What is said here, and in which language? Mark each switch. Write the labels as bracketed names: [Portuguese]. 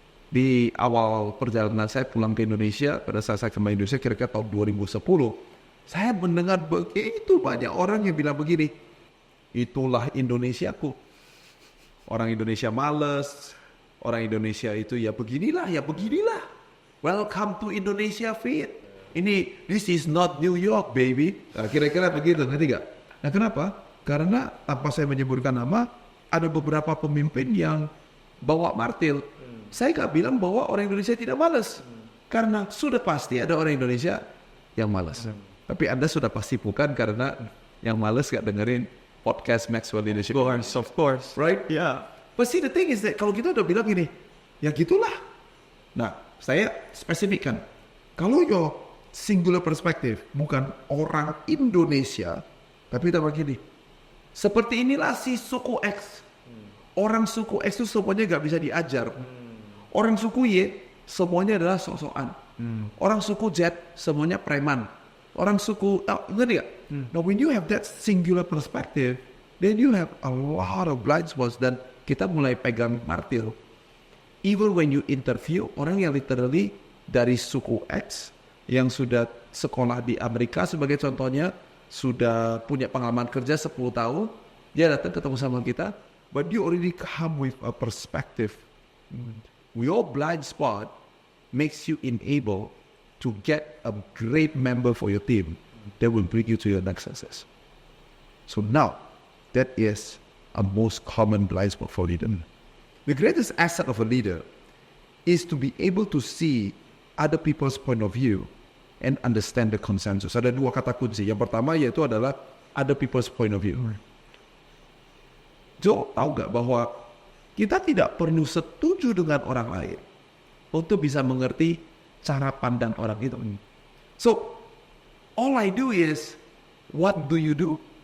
[Indonesian] Di awal perjalanan saya pulang ke Indonesia, pada saat saya kembali Indonesia kira-kira tahun 2010, saya mendengar begitu banyak orang yang bilang begini, itulah Indonesiaku. Orang Indonesia malas, orang Indonesia itu ya beginilah. [English] Welcome to Indonesia Fit. This is not New York, baby. [Indonesian] Nah, kira-kira begitu, ngerti gak? Nah, kenapa? Karena tanpa saya menyebutkan nama, ada beberapa pemimpin yang bawa martil. Saya gak bilang bahwa orang Indonesia tidak malas. Karena sudah pasti ada orang Indonesia yang malas. Tapi Anda sudah pasti bukan karena yang malas gak dengerin podcast Maxwell Leadership. [English] Of course. Right? Yeah. But see, the thing is that [Indonesian] kalau kita udah bilang gini, ya gitulah. Nah, saya spesifikkan. Kalau [English] your singular perspective [Indonesian] bukan orang Indonesia, tapi kita begini. Seperti inilah si suku X. Orang suku X itu semuanya gak bisa diajar. Orang suku Y semuanya adalah sok-sokan. Orang suku Z semuanya preman. Orang suku, ngerti gak? [English] Now when you have that singular perspective, then you have a lot of blind spots [Indonesian] dan kita mulai pegang martir. [English] Even when you interview [Indonesian] orang yang literally dari suku X yang sudah sekolah di Amerika sebagai contohnya, sudah punya pengalaman kerja 10 tahun, dia datang ketemu sama kita, [English] but you already come with a perspective. Your blind spot makes you enable to get a great member for your team that will bring you to your next success. So now, that is a most common blind spot for leader. The greatest asset of a leader is to be able to see other people's point of view and understand the consensus. [Indonesian] Ada dua kata kunci. Yang pertama yaitu adalah [English] other people's point of view. [Indonesian] Joe, tahu gak bahwa kita tidak perlu setuju dengan orang lain untuk bisa mengerti cara pandang orang itu. [English] So, all I do is, what do you do?